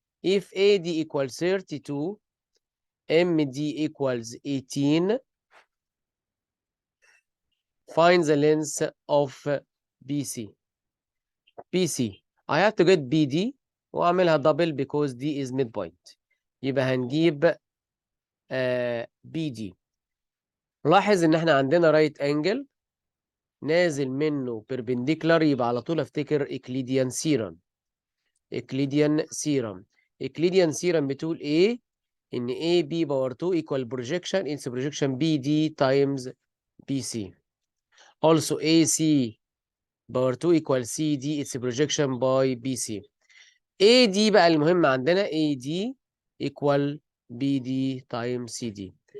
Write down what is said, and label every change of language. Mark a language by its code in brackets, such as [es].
[en] If AD equals 32, MD equals 18, find the length of BC. BC, I have to get BD [ar] واعملها [en] double because D is midpoint. [ar] يبقى هنجيب BD. لاحظ ان احنا عندنا right angle نازل منه perpendicular، يبقى على طول افتكر Euclidean theorem. [en] Euclidean theorem. Euclidean theorem [ar] بتقول ايه؟ ان [en] AB power 2 equal projection is projection BD times BC. Also AC power 2 equal CD it's projection by BC. AD [ar] بقى المهم عندنا [en] AD equal BD times CD.